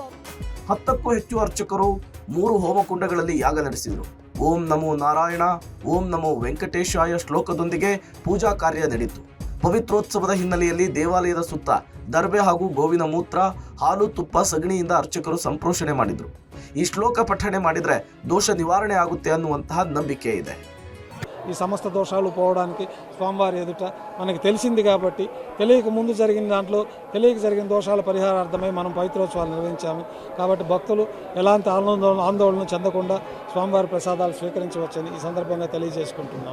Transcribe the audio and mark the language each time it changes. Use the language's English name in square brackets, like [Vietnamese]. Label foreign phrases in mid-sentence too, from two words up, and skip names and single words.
[Kannada] 10ಕ್ಕೂ ಹೆಚ್ಚು ಅರ್ಚಕರು 3 ಹೋಮಕುಂಡಗಳಲ್ಲಿ ಯಾಗ ನಡೆಸಿದರು. [Sanskrit] ಓಂ ನಮೋ ನಾರಾಯಣ, ಓಂ ನಮೋ ವೆಂಕಟೇಶಾಯ [Kannada] ಶ್ಲೋಕದೊಂದಿಗೆ ಪೂಜಾ ಕಾರ್ಯ ನಡೆಯಿತು. ಪವಿತ್ರೋತ್ಸವದ ಹಿನ್ನೆಲೆಯಲ್ಲಿ ದೇವಾಲಯದ ಸುತ್ತ ದರ್ಬೆ ಹಾಗೂ ಗೋವಿನ ಮೂತ್ರ, ಹಾಲು, ತುಪ್ಪ, ಸಗಣಿಯಿಂದ ಅರ್ಚಕರು ಸಂಪ್ರೋಷಣೆ ಮಾಡಿದರು. ಈ ಶ್ಲೋಕ ಪಠಣೆ ಮಾಡಿದರೆ ದೋಷ ನಿವಾರಣ ಆಗುತೆ ಅನ್ನುವಂತಹ ನಂಬಿಕೆ ಇದೆ. [Telugu] ఈ సమస్త దోషాలు పోవడానికి స్వామివారి ఎదుట మనకి తెలిసింది కాబట్టి, తెలియక ముందు జరిగిన దాంట్లో తెలియక జరిగిన దోషాల పరిహారార్థమై మనం పవిత్రోత్సవాలు నిర్వహించాము. కాబట్టి భక్తులు ఎలాంటి ఆందోళన చెందకుండా స్వామివారి ప్రసాదాలు స్వీకరించవచ్చని ఈ సందర్భంగా తెలియజేసుకుంటున్నాం.